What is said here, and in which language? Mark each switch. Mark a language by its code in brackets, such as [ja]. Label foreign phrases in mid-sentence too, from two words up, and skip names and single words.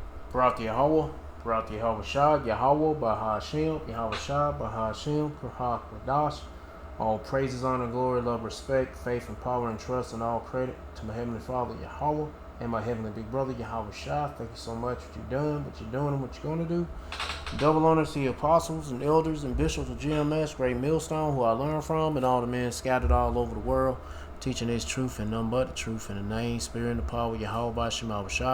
[en] Barak Yahweh, Barak Yahweh Shah, Yahweh, Bahashim, Yahweh Shah, Bahashim, Kurhak Radash. All praises, honor, glory, love, respect, faith, and power, and trust, and all credit to my Heavenly Father, Yahweh, and my Heavenly Big Brother, Yahweh Shah. Thank you so much for what you've done, what you're doing, and what you're going to do. Double honors to the apostles and elders and bishops of GMS, Great Millstone, who I learned from, and all the men scattered all over the world, teaching this truth and none but the truth in the name, spirit, and the power of Yahweh Bashim Shah.